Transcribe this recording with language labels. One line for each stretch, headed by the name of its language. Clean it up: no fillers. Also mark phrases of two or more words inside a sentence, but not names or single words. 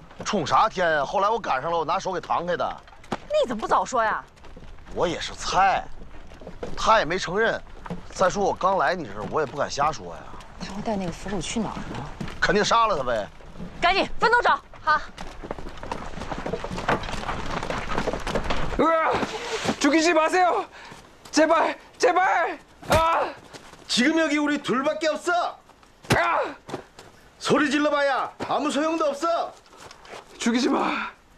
Chinese: 冲啥天呀？后来我赶上了，我拿手给弹开的。你怎么不早说呀？我也是猜，他也没承认。再说我刚来你这儿，我也不敢瞎说呀。他会带那个俘虏去哪儿呢？肯定杀了他呗。赶紧分头找。好。
Korean: 죽이지 마세요. 제발, 제발. 아! 지금 여기 우리 둘밖에 없어. 소리 질러봐야 아무 소용도 없어. 죽이지 마.